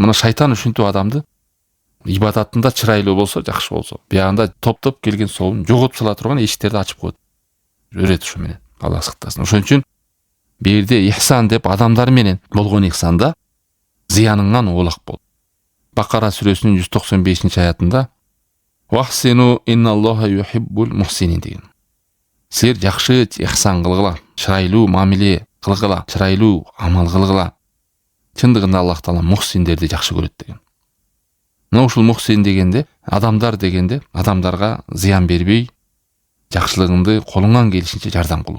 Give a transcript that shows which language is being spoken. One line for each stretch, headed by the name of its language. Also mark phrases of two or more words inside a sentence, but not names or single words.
Kyrgyz: Мына шайтан ушинтип адамды ибадатында чырайлуу болсо, жакшы болсо, биягында топтоп келген сообун жоготуп сала турган эшиктерди ачып коет. Өрөт ушу менен. Алла сактасын. Ошон үчүн Берде ихсан деп адамдар менен болгон ихсанда зыяныңан оолак бол. Бакара сүрөсүнүн 195 аятында
Arabic: «وأحسنوا إن الله يحب المحسنين»
Kyrgyz: деген. Силер жакшы ихсан кылгыла, чырайлуу мамиле кылгыла, чырайлуу амал кылгыла. Чындыгында Аллах Таала мухсиндерди жакшы көрөт деген. Мына ушул мухсин дегенде, адамдар дегенде, адамдарга зыян бербей, жакшылыгыңды колуңан келишинче жардам кылуу.